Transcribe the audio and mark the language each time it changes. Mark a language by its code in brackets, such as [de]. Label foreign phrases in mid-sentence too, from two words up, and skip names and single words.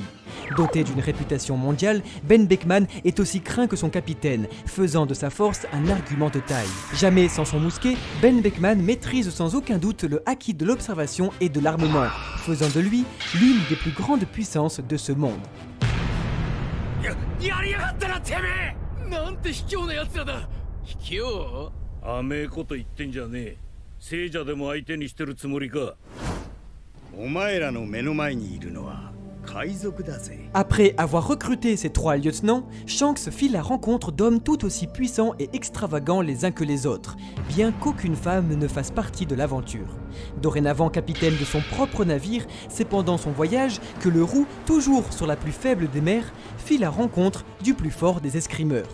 [fr] Doté d'une réputation mondiale, Ben Beckman est aussi craint que son capitaine, faisant de sa force un argument de taille. Jamais sans son mousquet, Ben Beckman maîtrise sans aucun doute le acquis de l'observation et de l'armement, faisant de lui l'une des plus grandes puissances de ce monde. [ja] やりやがったなてめえなんて卑怯な奴らだ卑怯甘えこと言ってんじゃねえ聖者でも相手にしてるつもりかお前らの目の前にいるのは [fr] Après avoir recruté ces trois lieutenants, Shanks fit la rencontre d'hommes tout aussi puissants et extravagants les uns que les autres, bien qu'aucune femme ne fasse partie de l'aventure. Dorénavant capitaine de son propre navire, c'est pendant son voyage que le roux, toujours sur la plus faible des mers, fit la rencontre du plus fort des escrimeurs.